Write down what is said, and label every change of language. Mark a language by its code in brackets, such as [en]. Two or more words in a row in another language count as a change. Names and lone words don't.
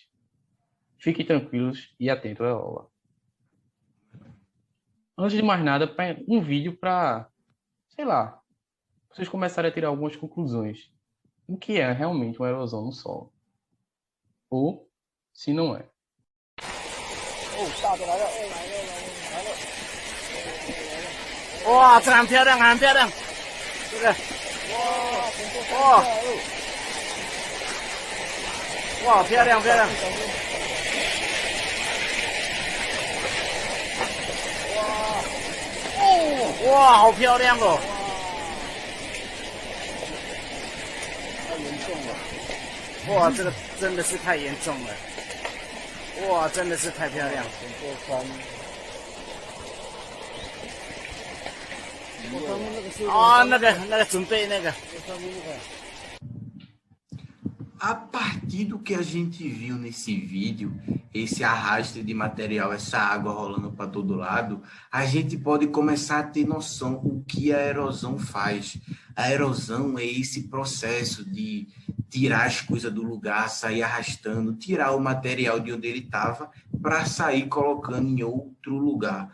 [pt] Fiquem tranquilos e atentos à aula. Antes de mais nada, um vídeo para, sei lá, vocês começarem a tirar algumas conclusões. O que é realmente uma erosão no solo? Ou se não é. [zh] 哦，大的来了，来了，来了，哇，这很漂亮，很漂亮，这个，哇，哇，漂亮漂亮，哇，好漂亮哦，太严重了，哇，这个真的是太严重了，哇，真的是太漂亮，整座山。啊，那个准备那个。 [pt] A partir do que a gente viu nesse vídeo, esse arraste de material, essa água rolando para todo lado, a gente pode começar a ter noção o que a erosão faz. A erosão é esse processo de tirar as coisas do lugar, sair arrastando, tirar o material de onde ele estava para sair colocando em outro lugar.